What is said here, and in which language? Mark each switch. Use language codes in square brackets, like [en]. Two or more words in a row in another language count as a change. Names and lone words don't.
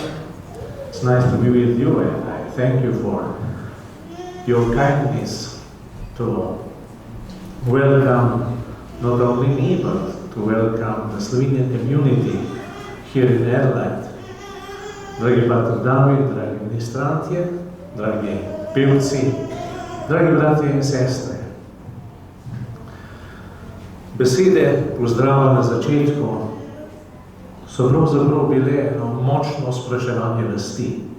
[en] it's nice to be with you, and I thank you for your kindness to welcome not only me, but to welcome the Slovenian community here in Adelaide. [sl] Dragi Pater David, dragi ministrantje, dragi pevci, dragi bratje in sestre. Besede pozdrava na začetku so pravzaprav bile eno močno spraševanje vesti.